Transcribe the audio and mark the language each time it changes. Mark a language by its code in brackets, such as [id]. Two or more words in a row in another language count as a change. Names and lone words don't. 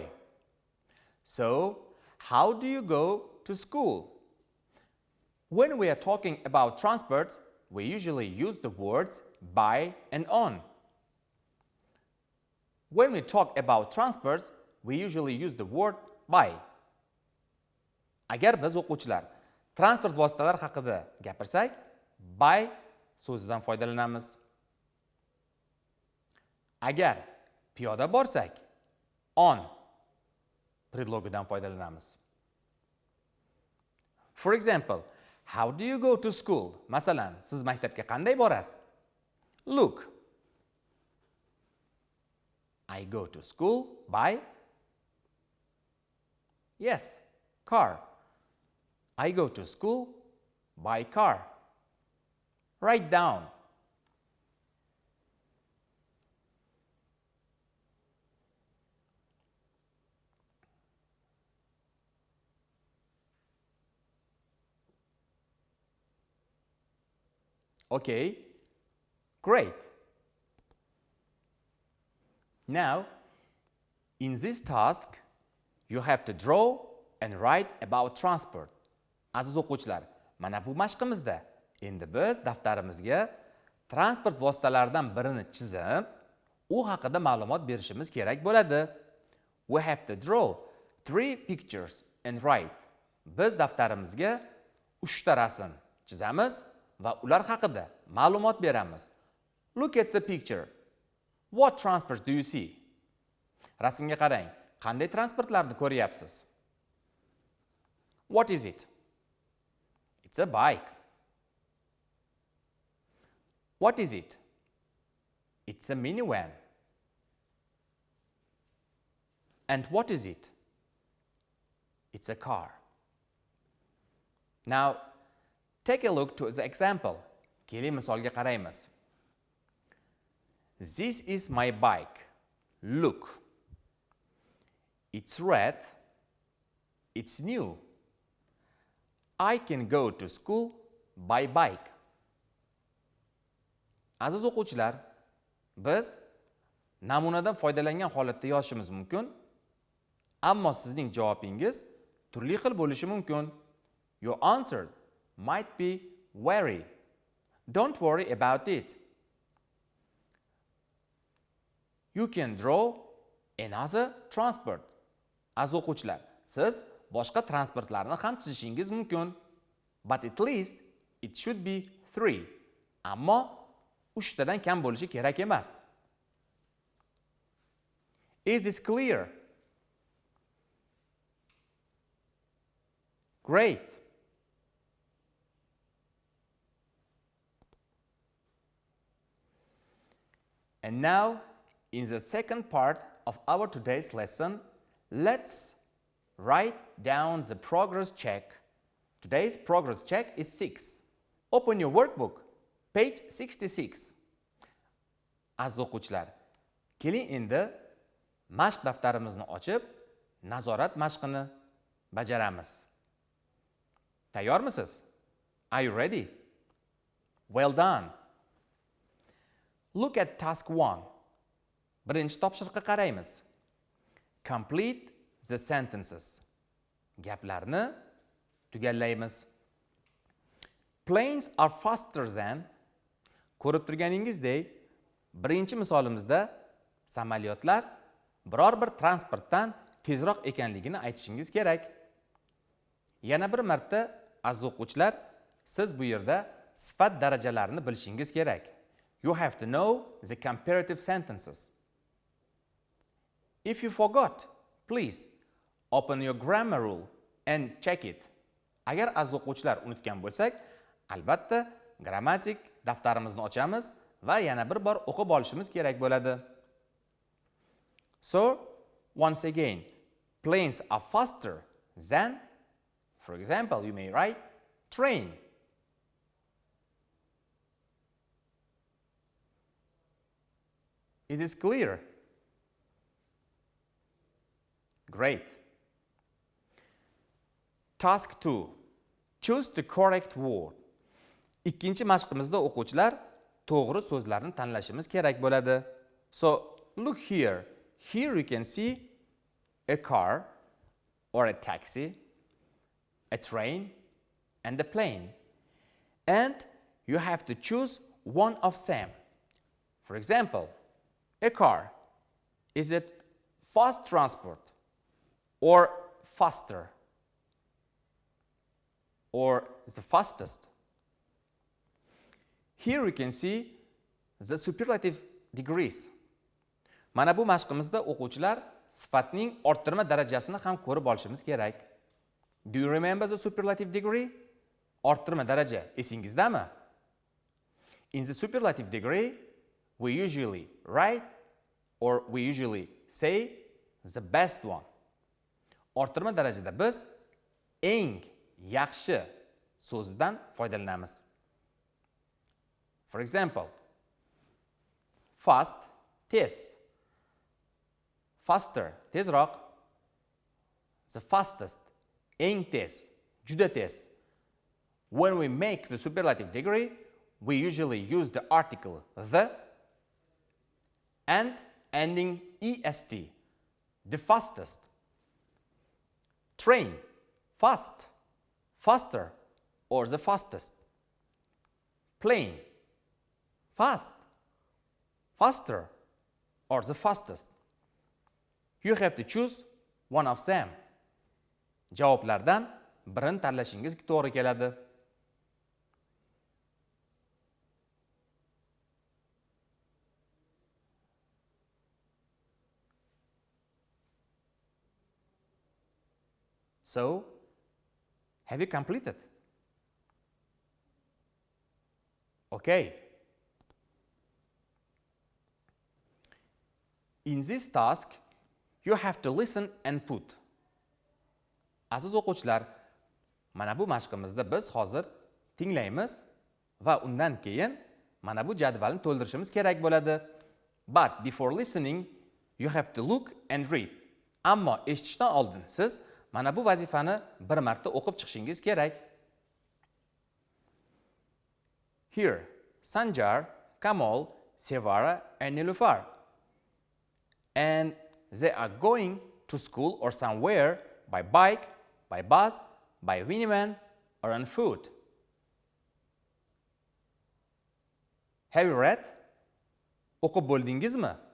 [en] So, how do you go to school? When we are talking about transports, we usually use the words by and on. When we talk about transports, we usually use the word by. [uz] Agar biz o'quvchilar transport vositalari haqida gapirsak, by so'zidan foydalanamiz. Agar piyoda borsak, on predlogidan foydalanamiz. [en] For example, how do you go to school? [uz] Masalan, siz maktabga qanday borasiz? [en] Look. I go to school by, yes, car. I go to school by car. Write down. Okay, great. Now, in this task, you have to draw and write about transport. [uz] Aziz o'quvchilar, mana bu mashqimizda endi biz daftarimizga transport vositalaridan birini chizib, u haqida ma'lumot berishimiz kerak bo'ladi. [en] We have to draw 3 pictures and write. [uz] Biz daftarimizga 3 ta rasm chizamiz va ular haqida ma'lumot beramiz. [en] Look at the picture. What transports do you see? [uz] Rasmga qarang. Qanday transportlarni ko'ryapsiz? [en] What is it? It's a bike. What is it? It's a minivan. And what is it? It's a car. Now, take a look to the example. [uz] Keling misolga qaraymiz. [en] This is my bike. Look. It's red. It's new. I can go to school by bike. [uz] Aziz o'quvchilar, biz namunadan foydalangan holatda yozishimiz mumkin, ammo sizning javobingiz turli xil bo'lishi mumkin. [en] Your answer might be vary. Don't worry about it. You can draw another transport. [uz] Aziz o'quvchilar, siz boshqa transportlarni ham chizishingiz mumkin. [en] But at least it should be 3. [uz] Ammo 3 tadan kam bo'lishi kerak emas. [en] Is this clear? Great. And now, in the second part of our today's lesson, let's write down the progress check. Today's progress check is 6. Open your workbook, page 66. [uz] Aziz o'quvchilar, keling endi mashq daftarimizni ochib, nazorat mashqini bajaramiz. Tayyormisiz? [en] Are you ready? Well done. Look at task 1. [uz] Birinchi topshiriqqa qaraymiz. [en] Complete the sentences. [uz] Gaplarni tugallaymiz. [en] Planes are faster than. [uz] Ko'rib turganingizdek, birinchi misolimizda samolyotlar biror bir transportdan tezroq ekanligini aytishingiz kerak. Yana bir marta aziz o'quvchilar, siz bu yerda sifat darajalarini bilishingiz kerak. [en] You have to know the comparative sentences. If you forgot, please open your grammar rule and check it. [uz] Agar aziz o'quvchilar unutgan bo'lsak, albatta grammatik daftarimizni ochamiz va yana bir bor o'qib olishimiz kerak bo'ladi. [en] So, once again, planes are faster than, for example, you may write train. Is this clear? Great. Task 2. Choose the correct word. [uz] Ikkinchi mashqimizda o'quvchilar to'g'ri so'zlarni tanlashimiz kerak bo'ladi. [en] So, look here. Here you can see a car or a taxi, a train, and a plane. And you have to choose one of them. For example, a car. Is it fast transport or faster or the fastest? Here you can see the superlative degrees. [uz] Mana bu mashqimizda o'quvchilar sifatning orttirma darajasini ham ko'rib olishimiz kerak. [en] Do you remember the superlative degree? [uz] Orttirma daraja esingizdami? [en] In the superlative degree, we usually write or we usually say the best one. [uz] Orttirma darajada biz eng yaxshi so'zdan foydalanamiz. [en] For example, fast, tez. Faster, tezroq. The fastest, [uz] eng tez, juda tez. [en] When we make the superlative degree, we usually use the article the and ending est, the fastest. Train, fast, faster, or the fastest. Plane, fast, faster, or the fastest. You have to choose one of them. [uz] Javoblardan birini tanlashingiz to'g'ri keladi. [en] So, have you completed? Okay. In this task, you have to listen and put. [uz] Aziz o'quvchilar, mana bu mashqimizda biz hozir tinglaymiz va undan keyin mana bu jadvalni to'ldirishimiz kerak bo'ladi. [en] But before listening, you have to look and read. [uz] Ammo eshitishdan oldin siz mana bu vazifani bir marta o'qib chiqishingiz kerak. [en] Here, Sanjar, Kamal, Sevara and Nilufar. And they are going to school or somewhere by bike, by bus, by minivan or on foot. Have you read? [uz] O'qib bo'ldingizmi?